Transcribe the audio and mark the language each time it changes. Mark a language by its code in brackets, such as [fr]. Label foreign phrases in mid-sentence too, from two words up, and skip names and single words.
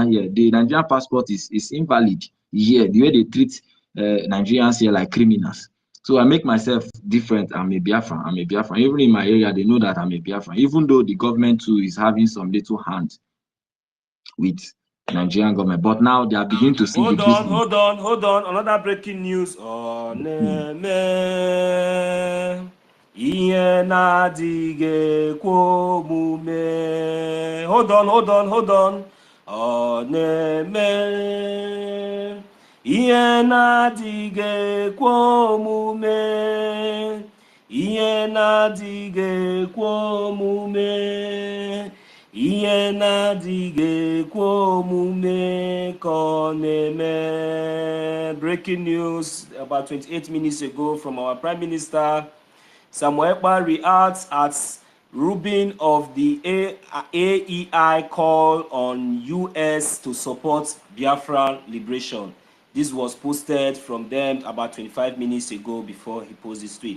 [en] Here the Nigerian passport is invalid. Here the way they treat Nigerians here like criminals. So I make myself different. I'm a Biafran. I'm a Biafran. Even in my area, they know that I'm a Biafran. Even though the government too is having some little hand with Nigerian government, but now they are beginning to see the business. Hold on. Another breaking news. [ig] Oh, ihe na-adịghị ekwe omume. [en] Hold on. [ig] Ọ na-eme ihe na-adịghị ekwe omume. Ihe na-adịghị ekwe omume. Ihe na-adịghị ekwe omume ka ọ na-eme. [en] Breaking news about 28 minutes ago from our Prime Minister. Samuel Ekpa reacts at rubbing of the AEI call on US to support Biafra liberation. This was posted from them about 25 minutes ago before he posted his tweet.